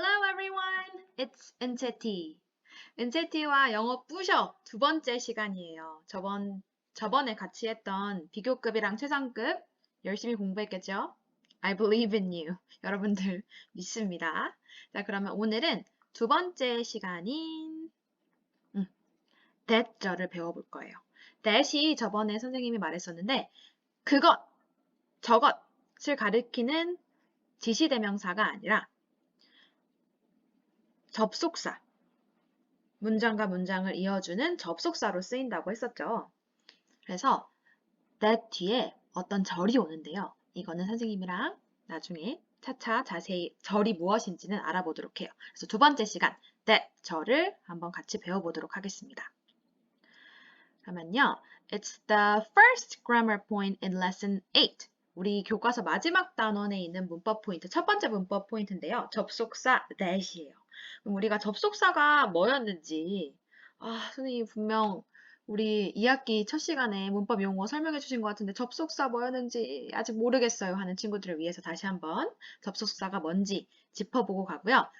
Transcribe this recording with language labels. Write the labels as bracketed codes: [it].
[en] everyone, it's 은채티. [ko] 은채티와 영어 뿌셔 두 번째 시간이에요. 저번에 같이 했던 비교급이랑 최상급 열심히 공부했겠죠? [en] I believe in you. [ko] 여러분들 믿습니다. 자, 그러면 오늘은 두 번째 시간인 that절을 배워볼 거예요. that이 저번에 선생님이 말했었는데 그것, 저것을 가리키는 지시대명사가 아니라 접속사, 문장과 문장을 이어주는 접속사로 쓰인다고 했었죠. 그래서 that 뒤에 어떤 절이 오는데요. 이거는 선생님이랑 나중에 차차 자세히 절이 무엇인지는 알아보도록 해요. 그래서 두 번째 시간 that 절을 한번 같이 배워보도록 하겠습니다. 그러면요. [en] It's the first grammar point in lesson 8. [ko] 우리 교과서 마지막 단원에 있는 문법 포인트, 첫 번째 문법 포인트인데요. 접속사 that이에요. 그럼 우리가 접속사가 뭐였는지 선생님이 분명 우리 2학기 첫 시간에 문법 용어 설명해 주신 것 같은데 접속사 뭐였는지 아직 모르겠어요 하는 친구들을 위해서 다시 한번 접속사가 뭔지 짚어보고 가고요.